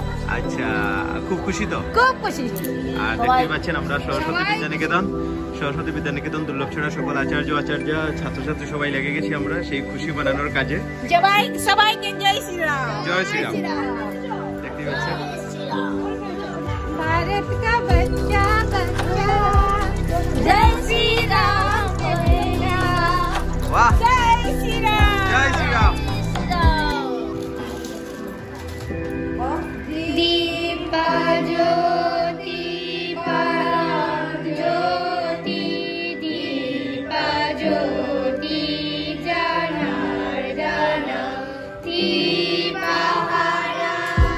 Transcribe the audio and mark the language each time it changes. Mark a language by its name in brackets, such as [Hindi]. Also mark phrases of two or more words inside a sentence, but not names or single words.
[Bangla] আচ্ছা, খুব খুশি তো? খুব খুশি। আর দেখতেই পাচ্ছেন আমরা সরস্বতী বিদ্যানিকেতন দুর্লভছড়া সকল আচার্য ছাত্রছাত্রী সবাই লেগে গেছি আমরা সেই খুশি বানানোর কাজে। সবাইকে জয় শ্রীরাম। জয় শ্রীরাম। দেখতেই পাচ্ছেন [Hindi] भारत का बच्चा बच्चा जय श्री राम बोलेगा। वाह, जय श्री राम। जय श्री राम। [Sanskrit] दीपा ज्योति परम ज्योति, दीपा ज्योति जनार्दन, दीपा